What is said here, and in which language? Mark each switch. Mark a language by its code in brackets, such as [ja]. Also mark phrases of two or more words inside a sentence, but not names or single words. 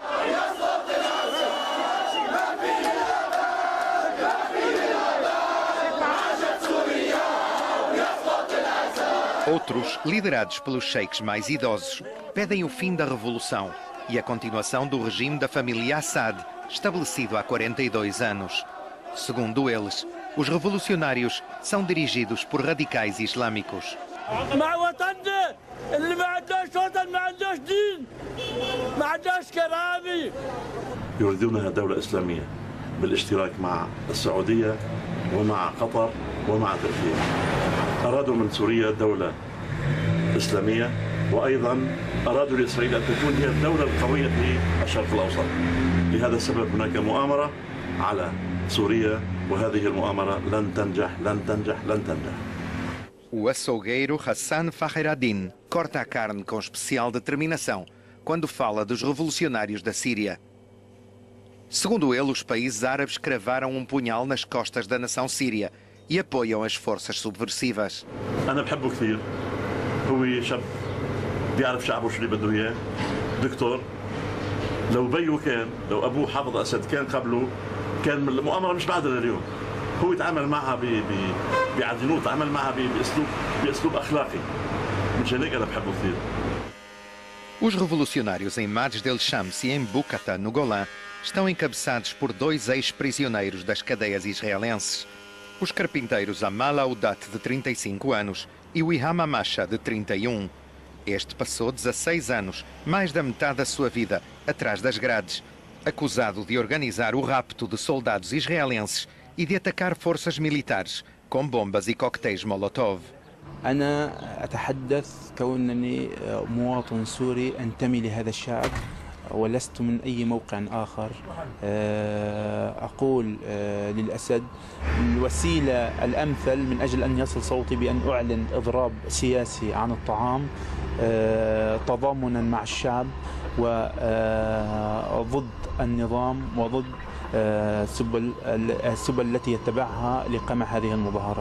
[pt] Outros, liderados pelos sheiks mais idosos, pedem o fim da revolução e a continuação do regime da família Assad, estabelecido há 42 anos. Segundo eles, os revolucionários são dirigidos por radicais islâmicos. [ar] يريدونها دولة إسلامية بالاشتراك مع السعودية ومع قطر ومع تركيا. أرادوا من سوريا دولة إسلامية وأيضا أرادوا لإسرائيل أن تكون هي الدولة القوية في الشرق الأوسط. لهذا السبب هناك مؤامرة على سوريا وهذه المؤامرة لن تنجح لن تنجح لن تنجح. [pt] O açougueiro Hassan Fakhreddin corta a carne com especial determinação quando fala dos revolucionários da Síria. Segundo ele, os países árabes cravaram um punhal nas costas da nação síria e apoiam as forças subversivas. [ar] أنا بحبه كثير. هو شاب بيعرف شعبه شو اللي بده إياه. دكتور. لو بيو كان، لو أبوه حافظ أسد كان قبله، كان المؤامرة مش بعدها لليوم. هو يتعامل معها بعدلوه، تعامل معها بأسلوب أخلاقي. مشان هيك أنا بحبه كثير. [pt] Os revolucionários em Majd al-Shams e em Bukata, no Golã, estão encabeçados por dois ex-prisioneiros das cadeias israelenses. Os carpinteiros Amal Audat, de 35 anos, e o Iham Amasha, de 31. Este passou 16 anos, mais da metade da sua vida, atrás das grades, acusado de organizar o rapto de soldados israelenses e de atacar forças militares com bombas e coquetéis Molotov. [ar] أنا أتحدث كونني مواطن سوري أنتمي لهذا الشعب ولست من أي موقع آخر. أقول للأسد الوسيلة الأمثل من أجل أن يصل صوتي بأن أعلن إضراب سياسي عن الطعام تضامنا مع الشعب وضد النظام وضد السبل التي يتبعها لقمع هذه المظاهرات.